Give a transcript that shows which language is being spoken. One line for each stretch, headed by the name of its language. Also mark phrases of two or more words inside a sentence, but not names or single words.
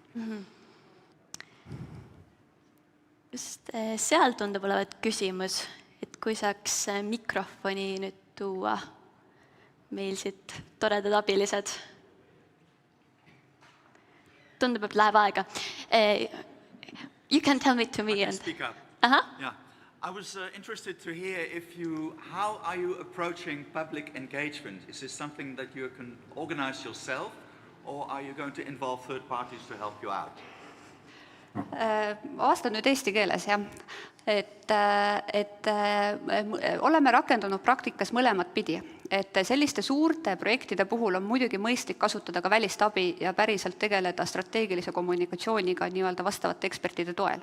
Estonian: Just seal tundub olevat küsimus, et kui saaks mikrofoni nüüd tuua meil siit toredad abilised. Tundub, et läheb aega.
English: You can tell me to me. I can speak up. Yeah. I was interested to hear how are you approaching public engagement? Is this something that you can organize yourself, or are you going to involve third parties to help you out?
Estonian: Vastan nüüd eesti keeles, jah. Et oleme rakendunud praktikas mõlemat pidi. Et selliste suurte projektide puhul on muidugi mõistlik kasutada ka välist abi ja päriselt tegeleda strateegilise kommunikatsiooniga nii-öelda vastavate ekspertide toel.